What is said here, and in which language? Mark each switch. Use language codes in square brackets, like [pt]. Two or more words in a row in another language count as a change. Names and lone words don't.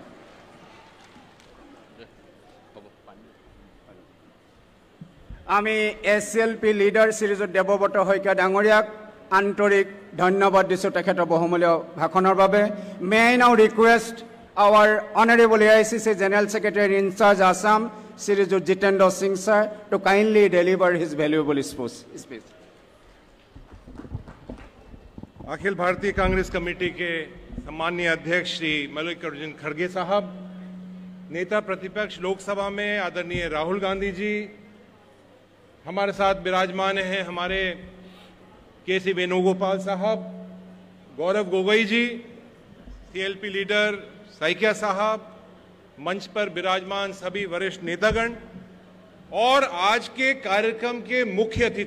[as] আমি SLP লিডাৰ শ্ৰীযুত দেৱব্ৰত শইকীয়া ডাঙৰীয়াক আন্তৰিক ধন্যবাদ দিছোঁ তেখেতৰ বহুমূলীয় ভাষণৰ বাবে [en] May I now request our honourable AICC General Secretary in charge Assam শ্ৰীযুত Jitendra Singh sir to kindly deliver his valuable speech [hi] अखिल भारतीय कांग्रेस कमेटी के सम्माननीय अध्यक्ष श्री मल्लिकार्जुन खड़गे साहब नेता प्रतिपक्ष लोकसभा में आदरणीय राहुल गांधी जी हमारे साथ विराजमान हैं हमारे KC वेणुगोपाल साहब गौरव गोगोई जी CLP लीडर साइकिया साहब मंच पर विराजमान सभी वरिष्ठ नेतागण और आज के कार्यक्रम के मुख्य